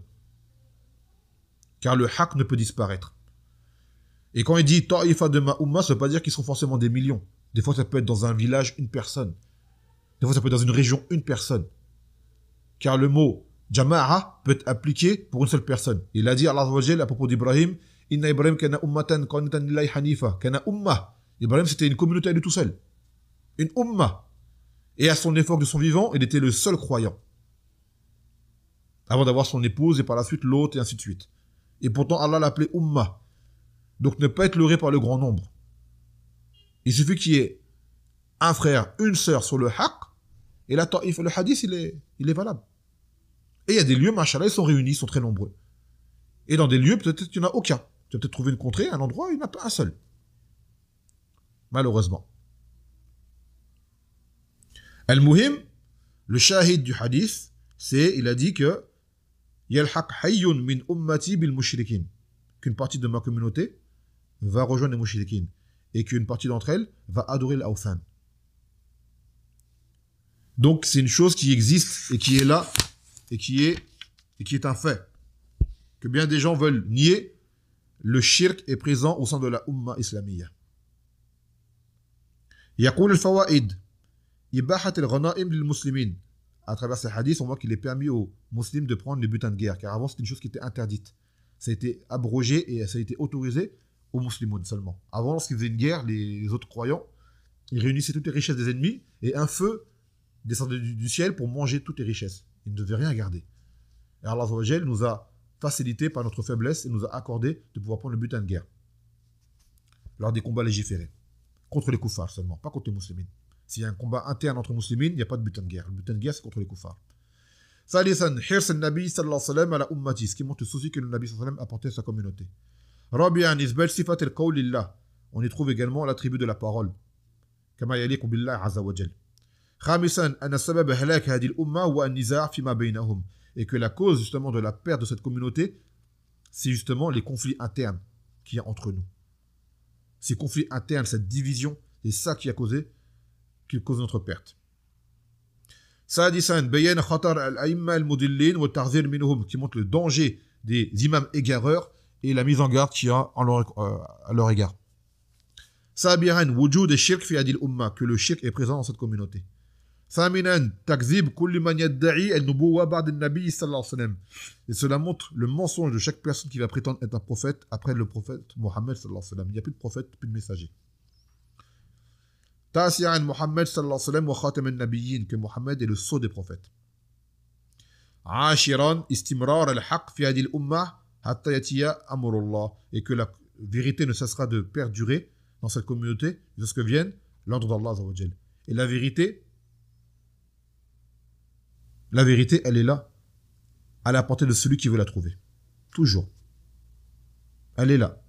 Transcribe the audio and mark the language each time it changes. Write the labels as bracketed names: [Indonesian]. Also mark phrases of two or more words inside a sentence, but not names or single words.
[French] Car le haqq ne peut disparaître. Et quand il dit ta'ifa de ma umma, ça ne veut pas dire qu'ils sont forcément des millions. Des fois, ça peut être dans un village, une personne. Des fois, ça peut être dans une région, une personne. Car le mot jama'a peut être appliqué pour une seule personne. Il a dit, Allah à propos d'Ibrahim, [Arabic] إن إبراهيم كان أمة قانتا لله حنيفا كان أمة. [French] Ibrahim, c'était une communauté à lui tout seul. Une umma. Et à son époque de son vivant, il était le seul croyant. Avant d'avoir son épouse et par la suite l'autre et ainsi de suite. Et pourtant, Allah l'appelait umma. Donc, ne pas être leurré par le grand nombre. Il suffit qu'il y ait un frère, une sœur sur le haqq, et la ta'if, le hadith, il est valable. Et il y a des lieux, machallah, ils sont réunis, ils sont très nombreux. Et dans des lieux, peut-être qu'il n'y en a aucun. Tu vas peut-être trouver une contrée, un endroit, il n'y en a pas un seul. Malheureusement. Al-Muhim, le shahid du hadith, il a dit que [Arabic] يلحق حي من أمتي بالمشركين, [French] qu'une partie de ma communauté va rejoindre les mushrikin et qu'une partie d'entre elles va adorer l'awthan. Donc c'est une chose qui existe et qui est là et qui est un fait. Que bien des gens veulent nier, le shirk est présent au sein de la [Arabic] أمة إسلامية. يقول الفوائد إباحة الغنائم للمسلمين. [French] À travers ces hadiths, on voit qu'il est permis aux musulmans de prendre les butins de guerre, car avant c'était une chose qui était interdite. Ça a été abrogé et ça a été autorisé aux musulmans seulement. Avant, lorsqu'ils faisaient une guerre, les autres croyants, ils réunissaient toutes les richesses des ennemis et un feu descendait du ciel pour manger toutes les richesses. Ils ne devaient rien garder. Et Allah nous a facilité par notre faiblesse et nous a accordé de pouvoir prendre le butin de guerre lors des combats légiférés. Contre les koufars seulement, pas contre les musulmans. S'il y a un combat interne entre musulmans, il n'y a pas de butin de guerre. Le butin de guerre, c'est contre les koufars. [Arabic] ثالثا حرص النبي صلى الله عليه وسلم على أمتي, [French] ce qui montre le souci que le Nabi [Arabic] صلى الله عليه وسلم [French] apportait à sa communauté. [Arabic] رابعا إثبات صفة القول لله. [French] On y trouve également l'attribut de la parole. [Arabic] كما يليق بالله عز وجل خامسا أن سبب هلاك هذه الأمة والنزاع فيما بينهم. [French] Et que la cause justement de la perte de cette communauté, c'est justement les conflits internes qu'il y a entre nous. Ces conflits internes, cette division, c'est ça qui cause notre perte. [Arabic] سادسا بيان خطر الأئمة المضلين والتحذير منهم, [French] qui montre le danger des imams égareurs et la mise en garde qu'il y a à leur égard. [Arabic] سابعا وجود شرك في هذه الأمة, [French] que le shirk est présent dans cette communauté. [Arabic] ثامنا تكذيب كل من يدعي النبوة بعد النبي صلى الله عليه وسلم. [French] Et cela montre le mensonge de chaque personne qui va prétendre être un prophète après le prophète Mohammed [Arabic] صلى الله عليه وسلم. [French] Il n'y a plus de prophète, plus de messager. [Arabic] تاسعا محمد صلى الله عليه وسلم وخاتم النبيين, [French] que Mohammed est le sceau des prophètes. [Arabic] عاشرا استمرار الحق في هذه الأمة حتى يأتي أمر الله, [French] et que la vérité ne cessera de perdurer dans cette communauté jusqu'à ce que vienne l'ordre d'Allah [Arabic] عز وجل. [French] Et la vérité, elle est là, à la portée de celui qui veut la trouver. Toujours. Elle est là.